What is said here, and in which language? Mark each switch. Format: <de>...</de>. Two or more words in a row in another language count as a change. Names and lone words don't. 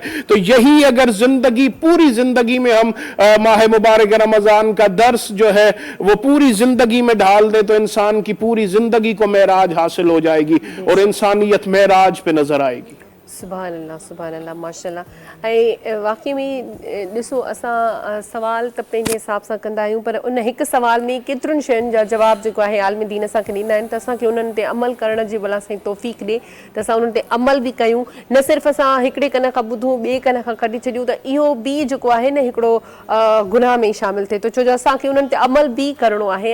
<ur>تو یہی اگر زندگی, پوری زندگی میں ہم ماہ مبارک رمضان کا درس جو ہے وہ پوری زندگی میں ڈھال دے تو انسان کی پوری زندگی کو معراج حاصل ہو جائے گی اور انسانیت معراج پہ نظر آئے گی.</ur> <ar>سبحان اللہ ماشاءاللہ.</ar> <sd>اين واقعي ۾ ڏسو اسان سوال ته پنهنجي حساب سان ڪندا آهيون، پر ان هڪ سوال ۾ ڪيترن شين جا جواب جيڪو آهي عالم دين اسانکي ڏيندا آهن، ته اسانکي انهن تي عمل ڪرڻ جي ڀلا سائين توفيق ڏئي ته اسان انهن تي عمل به ڪيون. نه صرف اسان هڪڙي ڪن کان ٻڌون ٻئي ڪن کان ڪڍي ڇڏيون ته اهو به جيڪو آهي نه هڪڙو گناهه ۾ شامل ٿئي ٿو، ڇو جو اسانکي انهن تي عمل به ڪرڻو آهي.</sd>